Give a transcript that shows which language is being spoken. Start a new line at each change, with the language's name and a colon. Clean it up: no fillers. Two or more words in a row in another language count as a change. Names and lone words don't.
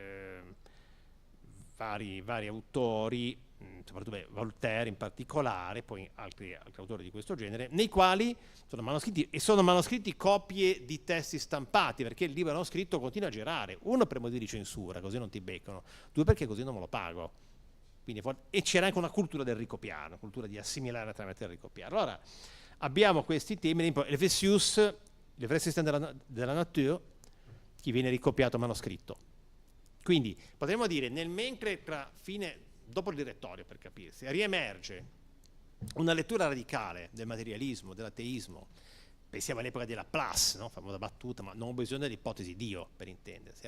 Italian: vari autori, soprattutto Voltaire in particolare, poi altri autori di questo genere, nei quali sono manoscritti copie di testi stampati, perché il libro manoscritto continua a girare, uno per motivi di censura, così non ti beccano, due perché così non me lo pago. Quindi, e c'era anche una cultura del ricopiare, una cultura di assimilare attraverso il ricopiare. Allora abbiamo questi temi, il Vessius,
French: le vrai système
Italian: della nature, che viene ricopiato manoscritto. Quindi potremmo dire, nel mentre dopo il direttorio, per capirsi, riemerge una lettura radicale del materialismo, dell'ateismo. Pensiamo all'epoca della Laplace, no? Famosa battuta, ma non ho bisogno dell'ipotesi Dio, per intendersi.